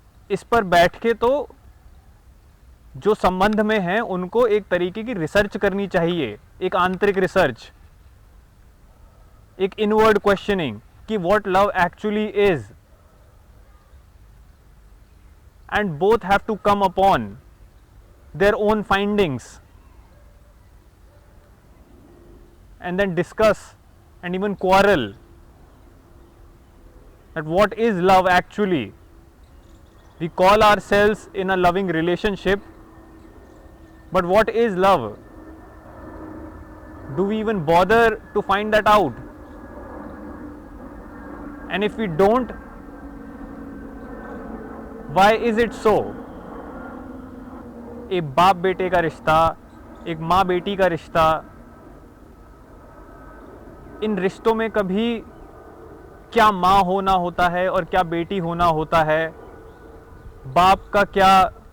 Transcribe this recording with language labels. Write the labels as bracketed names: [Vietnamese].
[Hindi] इस पर बैठ के तो जो संबंध में हैं उनको एक तरीके की रिसर्च करनी चाहिए, एक आंतरिक रिसर्च, एक [English] Inward questioning कि what love actually is, and both have to come upon their own findings and then discuss and even quarrel that what is love actually. We call ourselves in a loving relationship, but what is love? Do we even bother to find that out? And if we don't, why is it so? [Hindi] एक बाप बेटे का रिश्ता, एक माँ बेटी का रिश्ता, इन रिश्तों में कभी क्या माँ होना होता है और क्या बेटी होना होता है, बाप का क्या